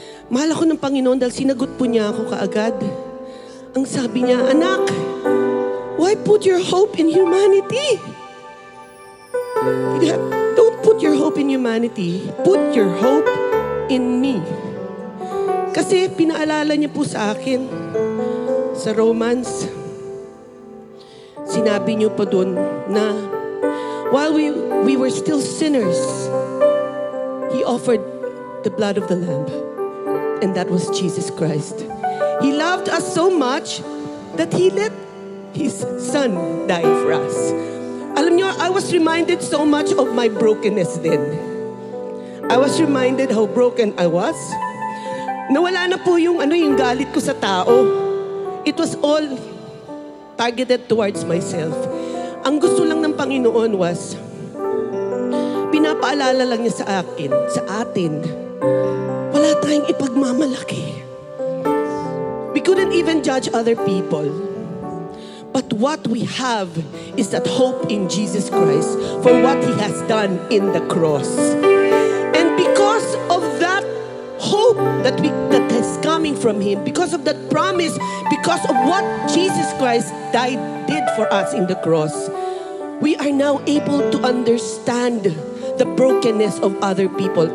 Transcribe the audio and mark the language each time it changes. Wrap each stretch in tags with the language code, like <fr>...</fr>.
<tl>Mahal ako ng Panginoon dahil sinagot po niya ako kaagad. Ang sabi niya, anak,</tl> <en>why put your hope in humanity? Don't put your hope in humanity. Put your hope in me.</en> <tl>Kasi pinaalala niya po sa akin sa Romans, sinabi niyo pa doon na</tl> <en>while we were still sinners, He offered the blood of the Lamb. And that was Jesus Christ. He loved us so much that He let His Son die for us.</en> <tl>Alam niyo,</tl> <en>I was reminded so much of my brokenness then. I was reminded how broken I was.</en> <tl>Nawala na po yung galit ko sa tao.</tl> <en>It was all targeted towards myself.</en> <tl>Ang gusto lang ng Panginoon was, pinapaalala lang niya sa atin, wala tayong ipagmamalaki.</tl> <en>We couldn't even judge other people. But what we have is that hope in Jesus Christ for what He has done in the cross. And because of that hope that is coming from Him, because of that promise, because of what Jesus Christ did for us in the cross, we are now able to understand the brokenness of other people.</en>